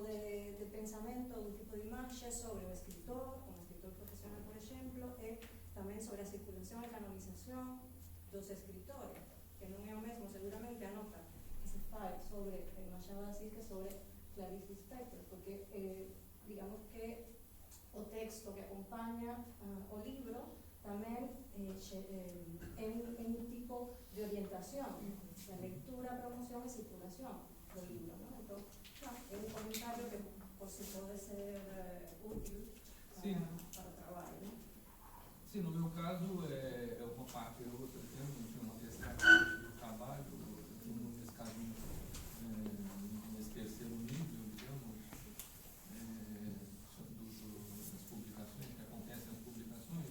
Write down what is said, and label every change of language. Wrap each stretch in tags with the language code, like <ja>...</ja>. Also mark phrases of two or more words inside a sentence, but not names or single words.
<gl>de pensamento, dun tipo de imaxe sobre o escritor profesional, por exemplo, e tamén sobre a circulación e canonización dos escritores, que non é o mesmo seguramente a nota que se fai sobre Machado de Assis que sobre Clarice Lispector, porque digamos que o texto que acompaña o libro tamén é un tipo de orientación de lectura, promoción e circulación do libro, ¿no? Entón, é un comentario que por si pode ser útil para o trabalho, ¿no?</gl> <pt>Sim, no meu caso é uma parte e outra, tinha uma terceira parte do trabalho, nesse caso, nesse terceiro nível, digamos, das publicações, que acontecem as publicações.</pt>